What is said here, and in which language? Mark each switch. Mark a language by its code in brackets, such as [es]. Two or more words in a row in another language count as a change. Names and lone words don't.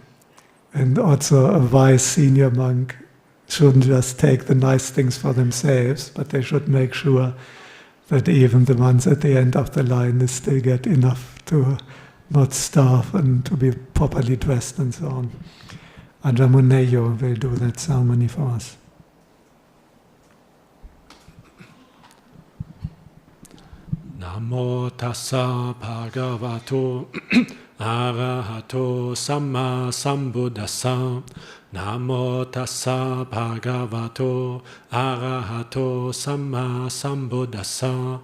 [en] And also a wise senior monk shouldn't just take the nice things for themselves, but they should make sure that even the ones at the end of the line still get enough to not starve and to be properly dressed and so on. Adamuneyu will do that ceremony for us. [pi] Namo tassa bhagavato arahato samma sambuddhassa. Namo tassa bhagavato arahato samma sambuddhassa.